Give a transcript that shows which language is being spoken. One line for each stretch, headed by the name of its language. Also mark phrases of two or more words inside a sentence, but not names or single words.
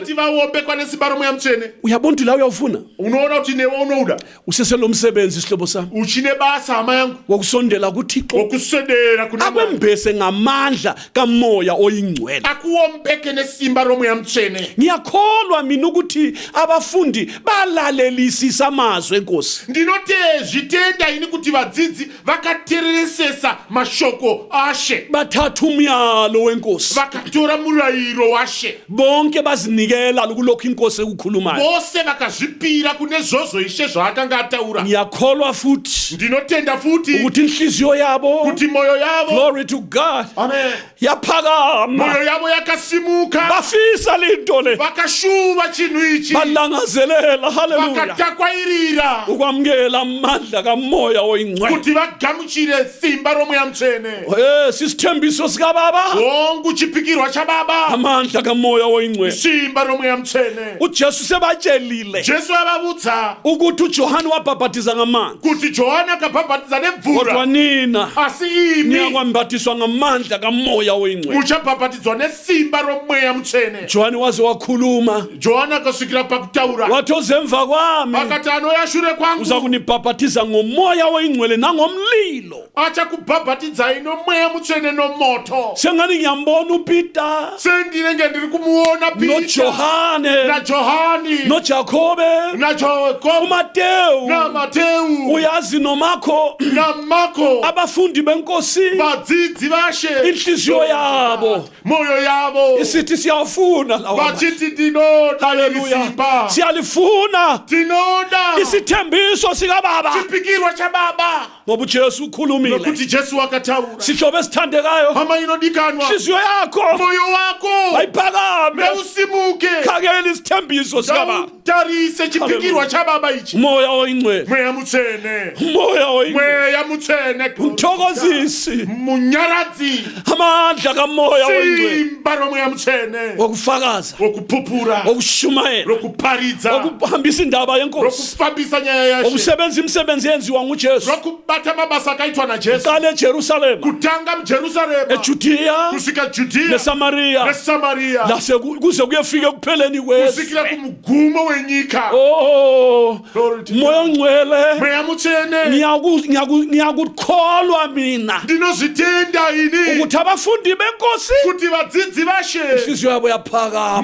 Shona: vasati vaombekwa nesimba romweya mutsvene.
North Ndebele: uyabona ukuthi la uyawufuna
Shona: Unoona kuti newe unouda
North Ndebele: useselo msebenzi sihlobo sami
Shona: uchine basa hama yangu
North Ndebele: wokusondela kuThixo,
Shona: wokuswedera kuna Mwari,
North Ndebele: akwembese ngamandla kamoya oyingcwele.
Shona: akuombeke nesimba romweya mutsvene.
North Ndebele: Ngiyakholwa mina ukuthi abafundi balalelisisa amazwi enkosi,
Shona: Ndinoti zvitenda ini kuti vadzidzi vakatereresesa mashoko ashe,
North Ndebele: bathatha umyalo wenkosi,
Shona: vakatora murayiro washe,
North Ndebele: bonke bazinikela kulokhu inkosi ekukhulumayo.
Shona: vose vakazvipira kune zvozvo ishe zvaakanga ataura.
North Ndebele: Ngiyakholwa futhi
Shona: Ndinotenda futi
North Ndebele: ukuthi inhliziyo yabo,
Shona: kuti moyo yavo,
English: glory to God, amen,
North Ndebele: yaphakama,
Shona: moyo yavo yakasimuka,
North Ndebele: bafisa linto le,
Shona: vakashuva chinhu ichi,
North Ndebele: balangazelela, haleluya,
Shona: vakatakwairira
North Ndebele: ukwamukela amandla kamoya oyingcwele.
Shona: kuti vagamuchire simba romweya mutsvene.
North Ndebele: Sisithembiso sikababa,
Shona: Hongu chipikirwa chababa,
North Ndebele: amandla kamoya oyingcwele.
Shona: simba romweya mutsvene.
North Ndebele: uJesu sebatshelile
Shona: Jesu avavudza
North Ndebele: ukuthi uJohane wabhabhatiza ngamanzi,
Shona: kuti Johani akabhabhatidza
North Ndebele: kodwa
Shona: nemvura,
North Ndebele: nina
Shona: asi imi
North Ndebele: niyakwambatiswa ngamandla kamoya oyingcwele.
Shona: muchabhabhatidzwa nesimba romweya mutsvene.
North Ndebele: Johane waze wakhuluma
Shona: Johani akasvikira pakutaura
North Ndebele: wathi ozemva kwami
Shona: akati, anouya shure kwangu
North Ndebele: uza kunibhabhatiza ngomoya oyingcwele nangomlilo.
Shona: achakubhabhatidzai nomweya mutsvene nomoto.
North Ndebele: Sengani ngiyambona uPeter
Shona: Sendinenge ndiri kumuona Pita
North Ndebele: noJohane
Shona: naJohani
North Ndebele: noJakobe
Shona: naJakobo
North Ndebele: uMateu,
Shona: naMateu
North Ndebele: uyazi noMakho,
Shona: naMarko,
North Ndebele: abafundi benkosi
Shona: vadzidzi vashe,
North Ndebele: inhliziyo yabo
Shona: moyo yavo
North Ndebele: isithi siyafuna lawa amandla.
Shona: vachiti tinoda
North Ndebele: Haleluya,
Shona: simba,
North Ndebele: siyalifuna
Shona: tinoda
North Ndebele: isithembiso sikababa
Shona: chipikirwa chababa,
North Ndebele: ngoba uJesu ukhulumile.
Shona: nokuti Jesu akataura.
North Ndebele: Sihlobo esithandekayo,
Shona: Hama inodikanwa,
North Ndebele: inhliziyo yakho
Shona: moyo wako
North Ndebele: ayiphakame,
Shona: ngausimuke,
North Ndebele: khangela isithembiso sikababa,
Shona: tarise chipikirwa chababa ichi,
North Ndebele: umoya oyingcwele,
Shona: mweya mutsvene,
North Ndebele: umoya oyingcwele,
Shona: mweya mutsvene,
North Ndebele: umthokozisi,
Shona: munyaradzi,
North Ndebele: amandla kamoya oyingcwele,
Shona: simba romweya mutsvene,
North Ndebele: wokufakaza,
Shona: wokupupura,
North Ndebele: wokushumayela,
Shona: rokuparidza,
North Ndebele: wokuhambisa indaba yenkosi,
Shona: rokufambisa nyaya yashe,
North Ndebele: wokusebenza imisebenzi yenziwa nguJesu.
Shona: rokubata mabasa akaitwa naJesu,
North Ndebele: Qala eJerusalema,
Shona: kutanga muJerusarema,
North Ndebele: eJudiya
Shona: kusvika Judea
North Ndebele: neSamaria,
Shona: neSamaria,
North Ndebele: kuze kuyefika ekupheleni kwezwe.
Shona: kusvikira kumugumo wenyika.
North Ndebele: Oh,
English: Glory to
North Ndebele: moya
English: God.
North Ndebele: ongcwele,
Shona: Mweya mutsvene,
North Ndebele: ngiyakukholwa mina
Shona: ndinozvitenda ini
North Ndebele: ukuthi abafundi benkosi
Shona: kuti vadzidzi vashe
North Ndebele: inhliziyo yabo yaphakama.